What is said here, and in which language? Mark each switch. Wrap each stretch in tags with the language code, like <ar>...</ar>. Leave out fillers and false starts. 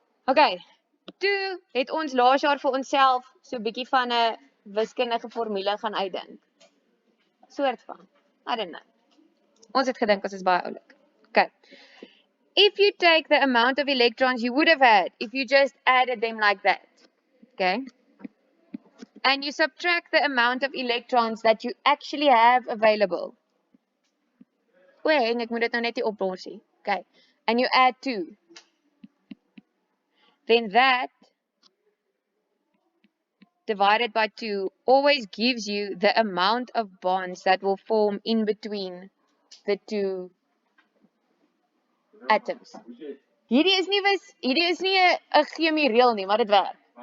<af>Okay, toe het ons laas jaar vir onsself so 'n bietjie van 'n wiskundige formule gaan uitdink. Soort van,</af> <en>I don't know.</en> <af>Ons het gedink ons is baie oulik. Okay.</af> <en>If you take the amount of electrons you would have had if you just added them like that, okay, and you subtract the amount of electrons that you actually have available.</en> <af>Ek moet dit nou net nie opborsie.</af> <en>Okay, and you add 2. Then that divided by 2 always gives you the amount of bonds that will form in between the 2 atoms.</en> <af>Hierdie is nie 'n chemie reël nie, maar dit werk.</af>